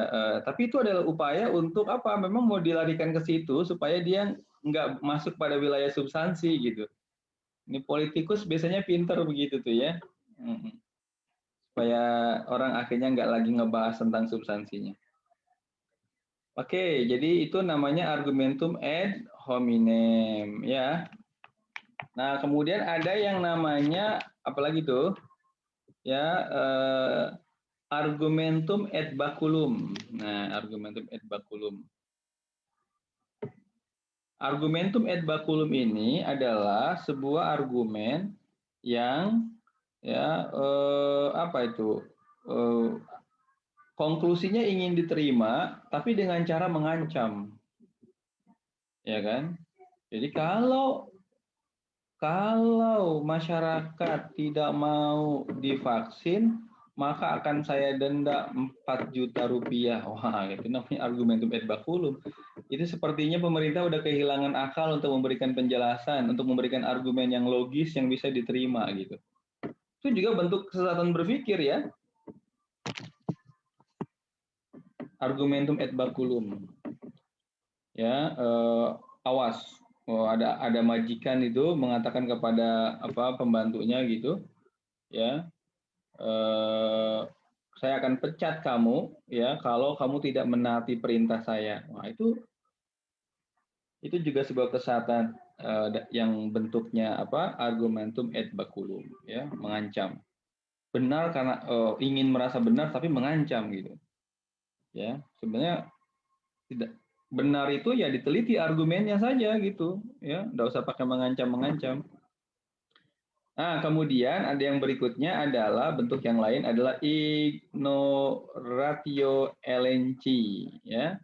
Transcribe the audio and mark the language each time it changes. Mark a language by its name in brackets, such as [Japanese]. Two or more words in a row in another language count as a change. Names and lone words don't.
[Indonesian] Tapi itu adalah upaya untuk apa? Memang mau dilarikan ke situ supaya dia nggak masuk pada wilayah substansi gitu. Ini politikus biasanya pinter begitu tuh ya. Supaya orang akhirnya nggak lagi ngebahas tentang substansinya. Oke, jadi itu namanya [Latin] argumentum ad hominem [Indonesian] ya. Nah, kemudian ada yang namanya apalagi tuh? Ya, [Latin] argumentum ad baculum. Nah, argumentum ad baculum. Argumentum ad baculum [Indonesian] ini adalah sebuah argumen yang ya konklusinya ingin diterima tapi dengan cara mengancam. Ya kan? Jadi kalau masyarakat tidak mau divaksin, maka akan saya denda 4 juta rupiah. Wah, itu namanya [Latin] argumentum ad baculum. [Indonesian] Itu sepertinya pemerintah udah kehilangan akal untuk memberikan penjelasan, untuk memberikan argumen yang logis yang bisa diterima gitu. Itu juga bentuk kesesatan berpikir ya. [Latin] Argumentum ad baculum. [Indonesian] Ya, awas. Oh, ada majikan itu mengatakan kepada pembantunya gitu, ya, saya akan pecat kamu, ya, kalau kamu tidak menaati perintah saya. Nah, itu juga sebuah kesesatan yang bentuknya [Latin] argumentum ad baculum, [Indonesian] ya, mengancam. Benar karena ingin merasa benar tapi mengancam gitu, ya. Sebenarnya tidak benar itu ya diteliti argumennya saja gitu ya, nggak usah pakai mengancam. Nah kemudian ada yang berikutnya adalah bentuk yang lain adalah [Latin] ignoratio elenchi [Indonesian] ya.